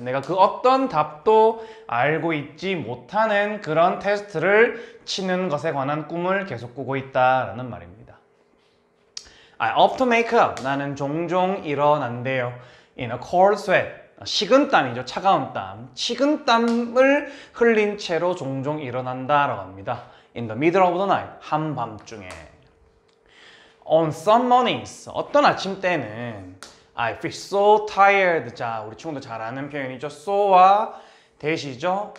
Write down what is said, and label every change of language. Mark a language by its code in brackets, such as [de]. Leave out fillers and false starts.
[ko] 내가 그 어떤 답도 알고 있지 못하는 그런 테스트를 치는 것에 관한 꿈을 계속 꾸고 있다라는 말입니다. [en] I often make up. [ko] 나는 종종 일어난대요. [en] In a cold sweat. [ko] 식은땀이죠. 차가운 땀. 식은땀을 흘린 채로 종종 일어난다라고 합니다. [en] In the middle of the night. [ko] 한밤중에. [en] On some mornings. [ko] 어떤 아침 때는 [en] I feel so tired. [ko] 자, 우리 친구들 잘 아는 표현이죠. so와 대시죠.